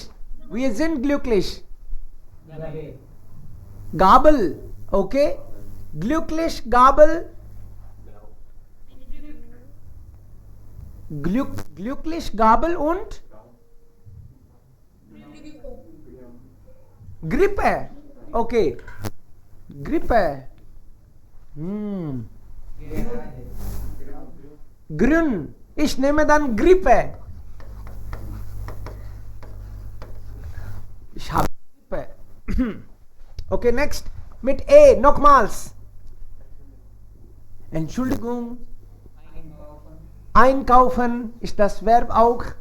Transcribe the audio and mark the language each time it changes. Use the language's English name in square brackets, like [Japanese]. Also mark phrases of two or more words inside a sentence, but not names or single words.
[German] Wir sind glücklich. Gabel. Okay. Glücklich, Gabel. Glücklich, Gabel und [Hindi] ग्रिप है, ओके, ग्रिप है, ग्रुन, [German] ich nehme dann Grippe. Ich habe Grippe. [English] Okay, next. [German] Mit E, nochmals. Entschuldigung. Einkaufen ist das Verb auch.